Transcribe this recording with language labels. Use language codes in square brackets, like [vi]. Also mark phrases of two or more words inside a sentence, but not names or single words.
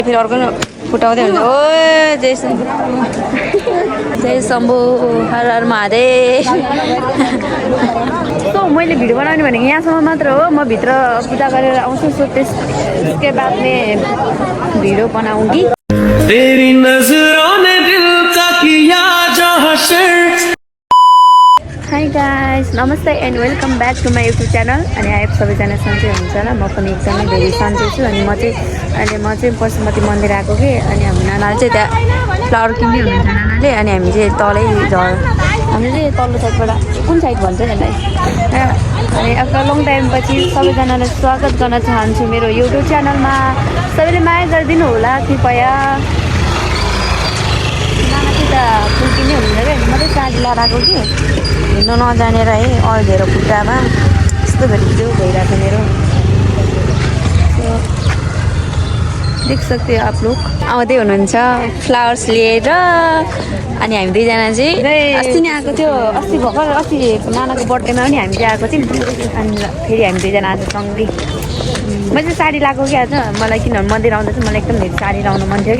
[ne] फेरि अर्को फुटाउँदै हुन्छ। ओ जय शम्भु जय शम्भु हर हर महादेव। सो मैले भिडियो बनाउने भनेको यहाँसम्म मात्र हो। म भित्र पूजा गरेर आउँछु। सो त्यसकै बाद भिडियो बनाउँगी। [hi] तेरी नजरों ने दिल का किया जो हशर। [en] hi guys, नमस्ते and welcome back to my YouTube channel. [ne] अनि आएको सबैजना सन्चै हुनुहुन्छ होला। म पनि एकदमै धेरै सन्चै छु। अनि म चाहिँ पशुपति मन्दिर आएको कि। अनि हाम्रो नानाले चाहिँ त्यहाँ फ्लावर किन्दै हुनुहुन्छ नानाले। अनि हामी चाहिँ तलै हामी चाहिँ तल्लो साइडबाट कुन साइड भन्छ यसलाई। अनि [en] after long time [ne] पछि सबैजनालाई स्वागत गर्न चाहन्छु मेरो युट्युब च्यानलमा। सबैले माया गरिदिनु होला कृपया। नाना चाहिँ त फुल किन्दै हुनुहुन्छ क्या। म चाहिँ साडी लगाएर आएको कि हिँड्नु नजानेर है अल्झेर खुट्टामा यस्तो भेटिजो भइरहेको मेरो। देख सक्दै [hi] आप लोग [ne] आउँदै हुनुहुन्छ फ्लावर्स लिएर। अनि हामी दुईजना चाहिँ अस्ति नै आएको थियो। अस्ति भर्खर अस्ति नानाको बर्थडेमा पनि हामी चाहिँ आएको थियौँ। अनि फेरि हामी दुईजना आज सँगै। म चाहिँ साडी लगाएको कि आज। मलाई किनभने मन्दिर आउँदा चाहिँ मलाई एकदम धेरै साडी लाउनु मन थियो कि।